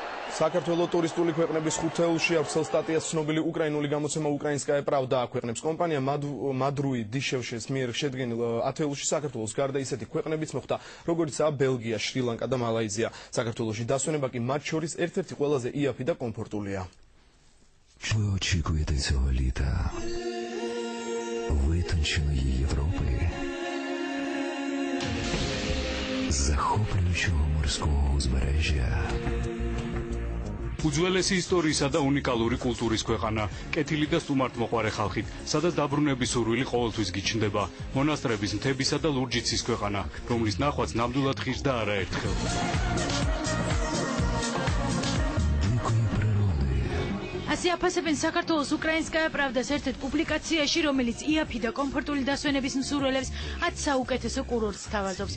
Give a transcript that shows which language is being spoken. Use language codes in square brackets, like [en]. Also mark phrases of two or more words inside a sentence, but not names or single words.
[ka] საქართველოს ტურისტული ქვეყნების ხუთეულში აფსელ სტატიას ცნობილი უკრაინული გამოცემა უკრაინსკაია პრავდა აქვეყნებს. კომპანია მადრუი დიშევშეს მიერ შედგენილ ათეულში საქართველოს გარდა ისეთი ქვეყნებიც მოხვდა, როგორიცაა ბელგია, შრი-ლანკა და მალაიზია. საქართველოში დასვენება კი მათ შორის ერთ-ერთი ყველაზე იაფი და კომფორტულია. [uk] Вы очікуєте цього літа витонченої Європи, захоплюючого морського узбережжя. [ka] უძველესი ისტორიისა და უნიკალური კულტურის ქვეყანა, კეთილი და სტუმართმოყვარე ხალხით, სადაც დაბრუნების სურვილი ყოველთვის გიჩნდება. მონასტრების, მთებისა და ლურჯი ცის ქვეყანა, რომლის ნახვაც ნამდვილად ღირს და არაერთხელ. ასე აფასებენ საქართველოს უკრაინსკაია პრავდას ერთ-ერთ პუბლიკაციაში, რომელიც იაფი და კომფორტული დასვენების მსურველებს 10 საუკეთესო კურორტს თავაზობს.